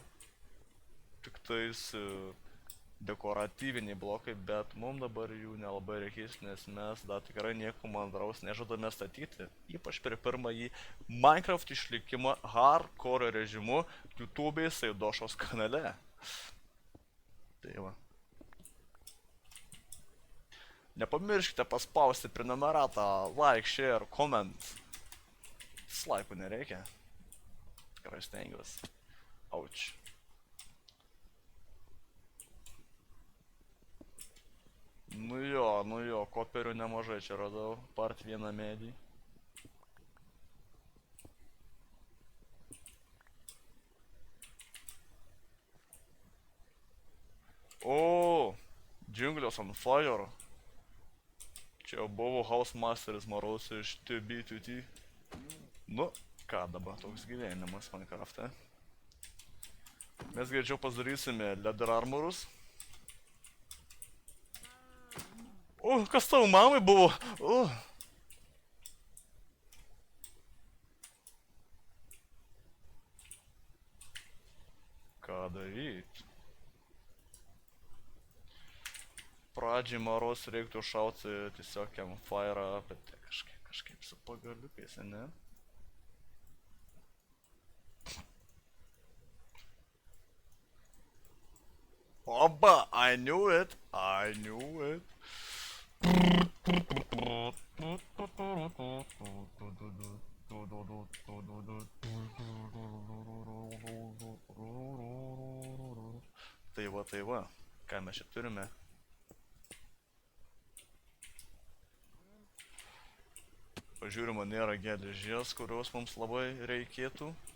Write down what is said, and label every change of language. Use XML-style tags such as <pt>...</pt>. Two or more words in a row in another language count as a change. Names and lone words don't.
<lt>Tik tais dekoratyviniai blokai, bet mums dabar jų nelabai reikės, nes mes dar tikrai nieko mandraus nežadame statyti. Ypač per pirmąjį Minecraft išlikimą hardcore režimu YouTube'ai Saidošos kanale. Tai va. Nepamirškite paspausti prenumeratą,</lt> <en>like, share, comment.</en> <lt>Dislike'ų nereikia. Tikrai stengiuosi. Auč. Nu jo, ko koperių nemažai čia radau, part vieną medį. O, džiunglės</lt> <en>on fire.</en> <lt>Čia buvo House Masteris Maros iš TBTT. Nu, ką dabar toks gyvenimas Minecraft'e. Mes greičiau pasidarysime</lt> <en>leather armorus.</en> <lt>O, kas tavo mamai buvo? O. Ką daryt? Pradžiai Maros reiktų šauti tiesiog campfire'ą, bet kažkaip su pagaliukais, ne?</lt> <en>Oba, I knew it, I knew it.</en> <lt>Tai va, ką mes čia turime? Pažiūrima, nėra geležies, kurios mums labai reikėtų.</lt>